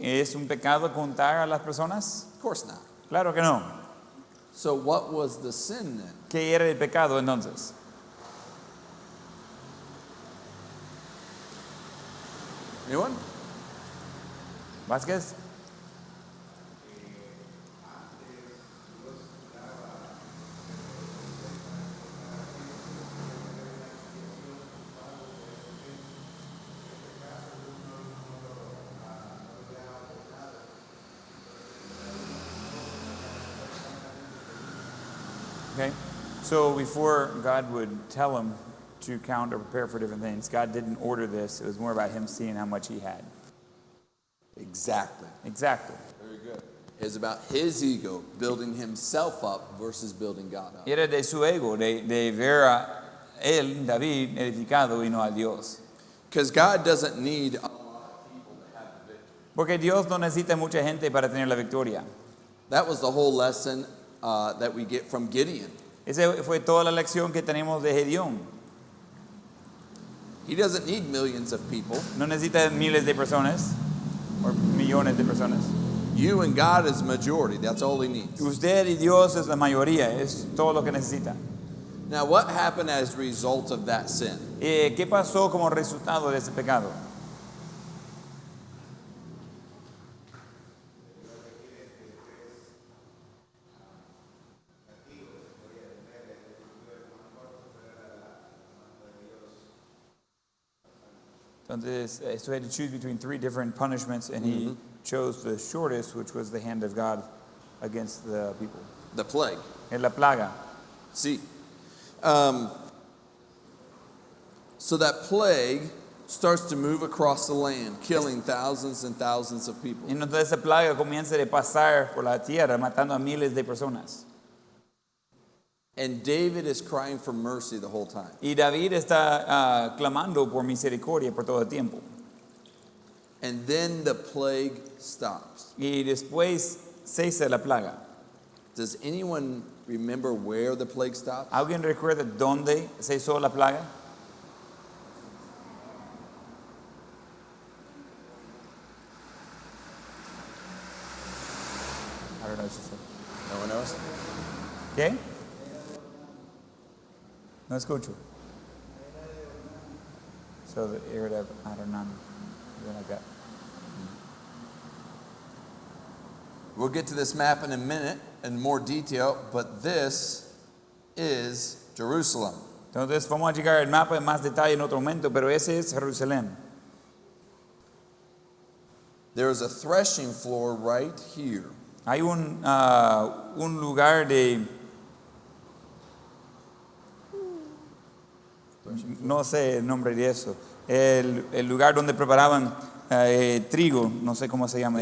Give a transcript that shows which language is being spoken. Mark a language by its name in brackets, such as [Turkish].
[Spanish] ¿Es un pecado contar a las personas? [English] Of course not. [Spanish] Claro que no. [English] So what was the sin then? [Spanish] ¿Qué era el pecado entonces? [English] Anyone? [Spanish] ¿Vázquez? [English] Okay, so before God would tell him to count or prepare for different things, God didn't order this. It was more about him seeing how much he had. Exactly. Exactly. Very good. It's about his ego building himself up versus building God up. [Spanish] Era de su ego, de ver a él, David, edificado y no a Dios. [English] Because God doesn't need a lot of people to have the victory. [Spanish] Porque Dios no necesita mucha gente para tener la victoria. [English] That was the whole lesson that we get from Gideon. [Spanish] Esa fue toda la lección que tenemos de Gedeón. [English] He doesn't need millions of people. [Spanish] No necesita miles de personas o millones de personas. [English] You and God is majority. That's all he needs. [Spanish] Usted y Dios es la mayoría, es todo lo que necesita. [English] Now, what happened as a result of that sin? [Spanish] ¿Qué pasó como resultado de ese pecado? [English] Entonces, so he had to choose between three different punishments, and he chose the shortest, which was the hand of God against the people. The plague. [Spanish] En la plaga. [English] See, so that plague starts to move across the land, killing thousands and thousands of people. [Spanish] Y entonces esa plaga comienza de pasar por la tierra, matando a miles de personas. [English] And David is crying for mercy the whole time. [Spanish] Y David está clamando por misericordia por todo el tiempo. [English] And then the plague stops. [Spanish] Y después cesa la plaga. [English] Does anyone remember where the plague stopped? [Spanish] ¿Alguien recuerda dónde cesó la plaga? [English] I don't know what she said. No one knows? [Spanish] ¿Qué? No escucho. [English] So the area of Adonam, something like that. We'll get to this map in a minute in more detail, but this is Jerusalem. [Spanish] Entonces vamos a llegar al mapa en más detalle en otro momento, pero ese es Jerusalén. [English] There is a threshing floor right here. [Spanish] Hay un lugar de, no sé el nombre de eso, el lugar donde preparaban trigo, no sé cómo se llama